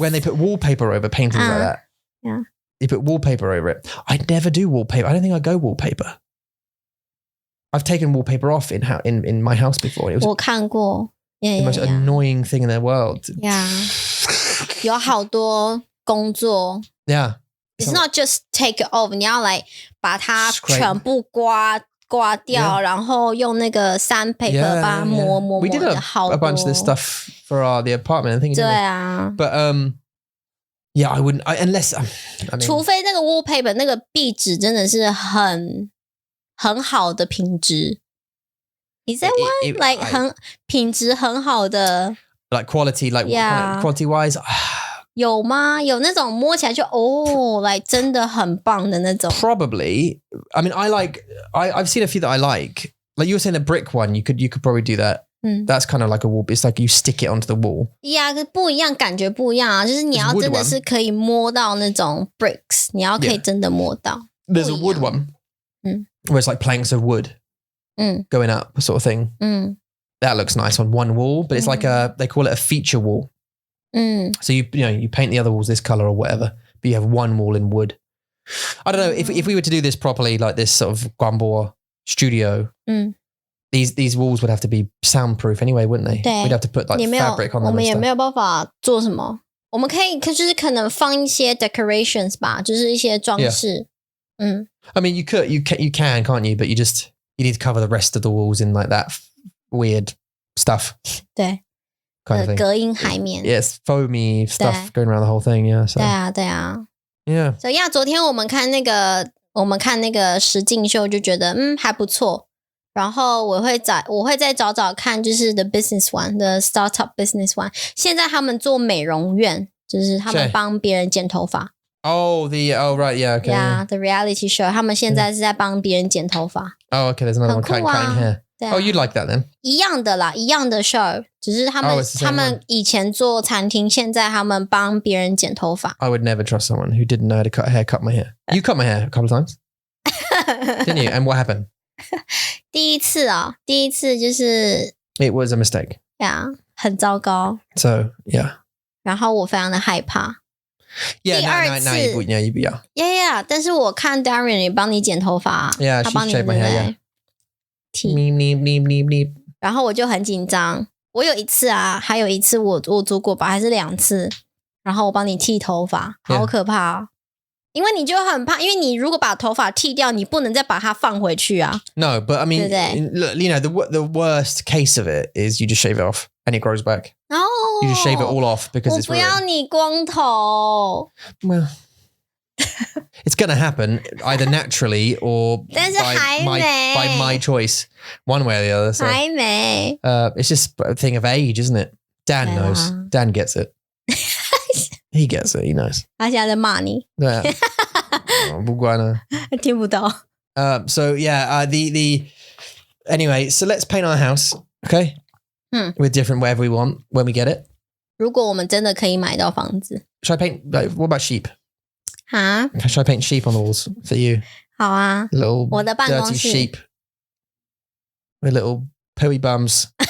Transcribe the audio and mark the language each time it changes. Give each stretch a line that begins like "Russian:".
English: when they put wallpaper over paintings like that. Yeah, you put wallpaper over it. I never do wallpaper. I don't think I go wallpaper. I've taken wallpaper off in my house before. It was
Chinese: 我看过
English: the most annoying thing in the world. Yeah.
Chinese: 有好多工作
English: Yeah. It's not just take it off.
Chinese: 你要把它全部刮掉，然后用那个 sandpaper 把它磨
English: We did a bunch of this stuff for the apartment. I think.
Chinese: 对啊。
English: But yeah, I wouldn't. Unless I mean,
Chinese: 除非那个 wallpaper 那个壁纸真的是很好的品质。
English: Is that one?
Chinese: 品质很好的。
English: Like quality, quality wise.
Chinese: 有吗？有那种摸起来就真的很棒的那种。
English: Probably. I mean, I've seen a few that I like. Like you were saying, the brick one, you could probably do that. That's kind of like a wall. It's like you stick it onto the wall. Yeah,
Chinese: 不一样，感觉不一样啊。就是你要真的是可以摸到那种 bricks， 你要可以真的摸到。
English: there's a wood one where it's like planks of wood going up sort of thing. That looks nice on one wall, but it's like they call it a feature wall. So you paint the other walls this color or whatever, but you have one wall in wood. I don't know if we were to do this properly, like this sort of Guambo studio, these walls would have to be soundproof anyway, wouldn't they? We'd have to put like fabric on them.
Chinese: 我们也没有办法做什么。我们可以就是可能放一些 decorations 吧，就是一些装饰。
English: I mean, you can, can't you? But you need to cover the rest of the walls in like that weird stuff.
Chinese: 对。
English: Kind of thing.
Chinese: 隔音海绵。
English: Yes, foamy stuff going around the whole thing. Yeah. So.
Chinese: 对啊。
English: Yeah. So yeah，
Chinese: 昨天我们看那个实境秀就觉得还不错。然后我会再找找看，就是
English: the business one，the startup business one。
Chinese: 现在他们做美容院，就是他们帮别人剪头发。
English: Oh right, yeah, okay. Yeah, the reality show，
Chinese: 他们现在是在帮别人剪头发。
English: Oh, okay, there's another one cutting hair. Oh, you'd like that then?
Chinese: 一样的啦，一样的 show， 只是他们以前做餐厅，现在他们帮别人剪头发。
English: I would never trust someone who didn't know how to cut my hair. You cut my hair a couple of times, didn't you? And what happened?
Chinese: 第一次就是
English: It was a mistake. Yeah,
Chinese: 很糟糕。
English: So yeah.
Chinese: 然后我非常的害怕。
English: Yeah,
Chinese: 第二次
English: you be Yeah.
Chinese: 但是我看 Darren 也帮你剪头发。
English: Yeah,
Chinese: 他帮你
English: shaved my hair. Yeah.
Chinese: 然后我就很紧张。我有一次还有一次我做过吧，还是2次。然后我帮你剃头发，好可怕哦。因为你就很怕，因为你如果把头发剃掉，你不能再把它放回去啊。
English: No, but I mean, you know, the worst case of it is you just shave it off and it grows back. No, you just shave it all off because it's.
Chinese: 我不要你光头。
English: Well, it's going to happen either naturally or
Chinese: 但是还没
English: by my choice, one way or the other. So,
Chinese: 还没。
English: It's just a thing of age, isn't it? Dan knows. Dan gets it. He gets it. He knows.
Chinese: 他现在在骂你。对，不管了。听不到。
English: So yeah, the anyway, so let's paint our house, okay? With different whatever we want when we get it.
Chinese: 如果我们真的可以买到房子。
English: Should I paint? What about sheep? 啊？Should I paint sheep on the walls for you?
Chinese: 好啊。
English: Little
Chinese: 我的办公
English: dirty
Chinese: 室
English: sheep with little pooey bums.